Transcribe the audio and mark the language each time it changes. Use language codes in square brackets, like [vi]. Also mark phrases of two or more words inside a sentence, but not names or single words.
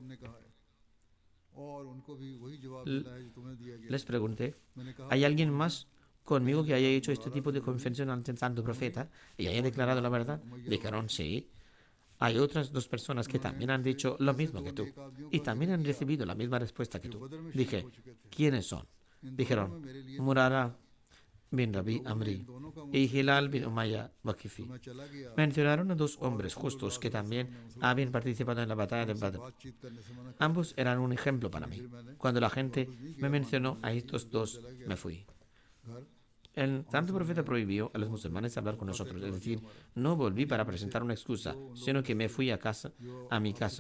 [es] Les pregunté: ¿hay alguien más conmigo que haya hecho este tipo de confesión ante el santo profeta y haya declarado la verdad? Dijeron: sí. Hay otras 2 personas que también han dicho lo mismo que tú y también han recibido la misma respuesta que tú. Dije: ¿quiénes son? Dijeron: Murara bin Rabi Amri y Hilal bin Umayya Waqifi. Mencionaron a 2 hombres justos que también habían participado en la batalla de Badr. Ambos eran un ejemplo para mí. Cuando la gente me mencionó a estos 2, me fui. El santo profeta prohibió a los musulmanes hablar con nosotros, es decir, no volví para presentar una excusa, sino que me fui a mi casa.